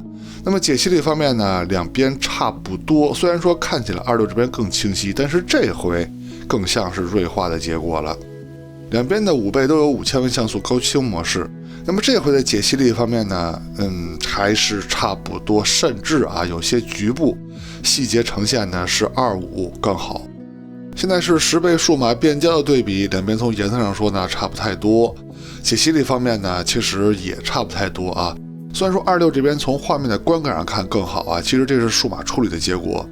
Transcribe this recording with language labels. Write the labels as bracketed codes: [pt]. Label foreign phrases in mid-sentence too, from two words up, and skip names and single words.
[zh] 那麼解析力方面呢，兩邊差不多，雖然說看起來26這邊更清晰，但是這回更像是銳化的結果了。兩邊的5倍都有5000萬像素高清模式，那麼這回的解析力方面呢，還是差不多，甚至啊有些局部細節呈現呢是25更好。現在是10倍數碼變焦的對比，兩邊從顏色上說呢差不太多，解析力方面呢其實也差不太多啊。雖然說26這邊從畫面的觀感上看更好啊，其實這是數碼處理的結果。